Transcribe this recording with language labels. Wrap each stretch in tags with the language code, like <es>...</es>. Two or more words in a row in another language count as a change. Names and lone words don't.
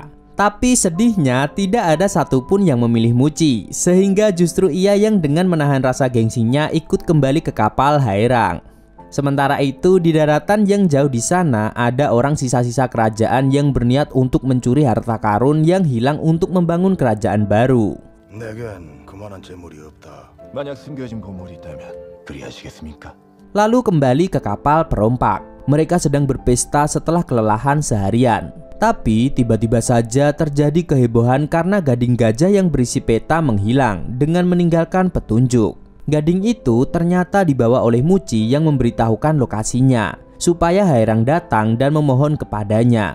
<id>Tapi sedihnya tidak ada satupun yang memilih Muchi, sehingga justru ia yang dengan menahan rasa gengsinya ikut kembali ke kapal Haerang. Sementara itu, di daratan yang jauh di sana ada orang sisa-sisa kerajaan yang berniat untuk mencuri harta karun yang hilang untuk membangun kerajaan baru.</id> <ko>내겐 그만한 재물이 없다. 만약 숨겨진 보물이 있다면 그리하시겠습니까?</ko> <id>Lalu kembali ke kapal perompak. Mereka sedang berpesta setelah kelelahan seharian. Tapi tiba-tiba saja terjadi kehebohan karena gading gajah yang berisi peta menghilang dengan meninggalkan petunjuk. Gading itu ternyata dibawa oleh Muci yang memberitahukan lokasinya supaya Haerang datang dan memohon kepadanya.</id>